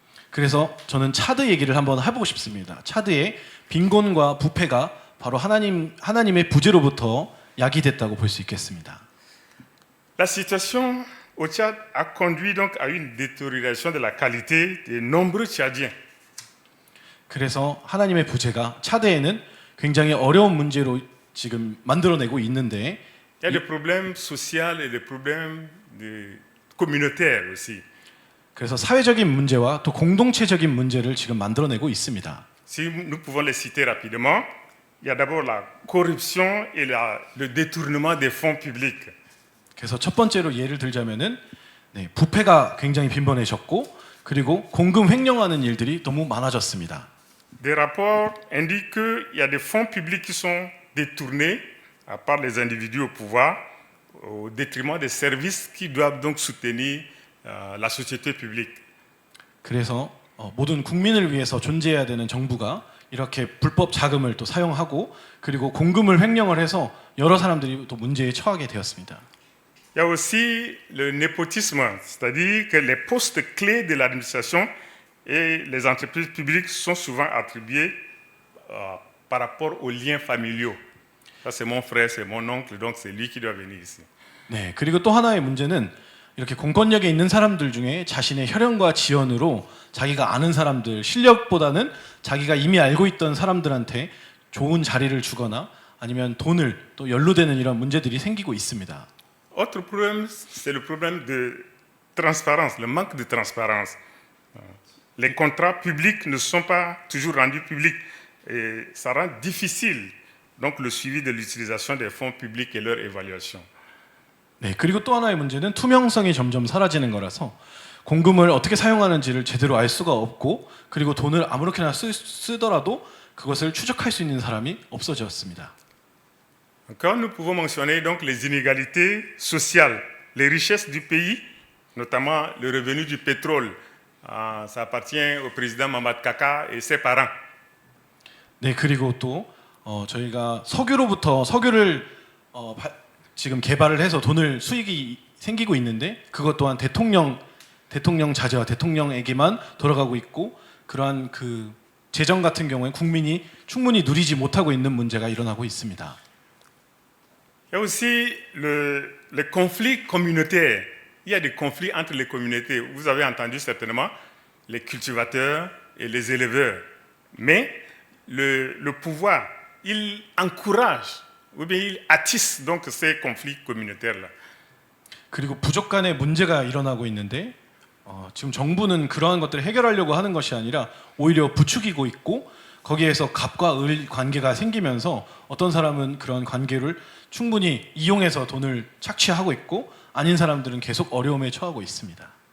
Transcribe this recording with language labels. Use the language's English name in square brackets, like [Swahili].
[Korean] 그래서 저는 차드 얘기를 한번 해보고 싶습니다. 차드의 빈곤과 부패가 바로 하나님의 부재로부터 야기됐다고 볼 수 있겠습니다. [French] La situation au Tchad a conduit donc à une détérioration de la qualité de nombreux Tchadiens. [Korean] 그래서 하나님의 부재가 차드에는 굉장히 어려운 문제로 지금 만들어내고 있는데 [French] Il y a des problèmes sociaux et des problèmes communautaires aussi. [Korean] 그래서 사회적인 문제와 또 공동체적인 문제를 지금 만들어내고 있습니다. [French] Si nous pouvons les citer rapidement, il y a d'abord la corruption et le détournement des fonds publics. [Korean] 그래서 첫 번째로 예를 들자면은 부패가 굉장히 빈번해졌고 그리고 공금 횡령하는 일들이 너무 많아졌습니다. [French] Des rapports indiquent qu'il y a des fonds publics qui sont détournés par les individus au pouvoir au détriment des services qui doivent donc soutenir la société publique. [Korean] 그래서 모든 국민을 위해서 존재해야 되는 정부가 이렇게 불법 자금을 또 사용하고 그리고 공금을 횡령을 해서 여러 사람들이 또 문제에 처하게 되었습니다. [French] Il y a aussi le népotisme, c'est-à-dire que les postes clés de l'administration et les entreprises publiques sont souvent attribués par rapport aux liens familiaux. Ça, c'est mon frère, c'est mon oncle, donc c'est lui qui doit venir ici. [Korean] 네, 그리고 또 하나의 문제는 이렇게 공권력에 있는 사람들 중에 자신의 혈연과 지연으로 자기가 아는 사람들, 실력보다는 자기가 이미 알고 있던 사람들한테 좋은 자리를 주거나 아니면 돈을 또 연루되는 이런 문제들이 생기고 있습니다. [French] Autre problème, c'est le problème de transparence, le manque de transparence. Les contrats publics ne sont pas toujours rendus publics et ça rend difficile donc le suivi de l'utilisation des fonds publics et leur évaluation. [Korean] 네, 그리고 또 하나의 문제는 투명성이 점점 사라지는 거라서 공금을 어떻게 사용하는지를 제대로 알 수가 없고 그리고 돈을 아무렇게나 쓰더라도 그것을 추적할 수 있는 사람이 없어졌습니다. [French] Encore, nous pouvons mentionner donc les inégalités sociales, les richesses du pays, notamment le revenu du pétrole. Ça appartient au président Mamad Kaka et ses parents. [Korean] 네, 그리고 또 저희가 석유를 지금 개발을 해서 돈을 수익이 생기고 있는데 그것 또한 대통령 자제와 대통령에게만 돌아가고 있고 그러한 그 재정 같은 경우에 국민이 충분히 누리지 못하고 있는 문제가 일어나고 있습니다. [French] Il y a aussi le conflit communautaire. Il y a des conflits entre les communautés. Vous avez entendu certainement les cultivateurs et les éleveurs. Mais le pouvoir, il encourage ou bien il attise donc ces conflits communautaires-là. [Korean] 그리고 부족 간의 문제가 일어나고 있는데 지금 정부는 그러한 것들을 해결하려고 하는 것이 아니라 오히려 부추기고 있고 거기에서 갑과 을 관계가 생기면서 어떤 사람은 그런 관계를 충분히 이용해서 돈을 착취하고 있고 아닌 사람들은 계속 어려움에 처하고 있습니다.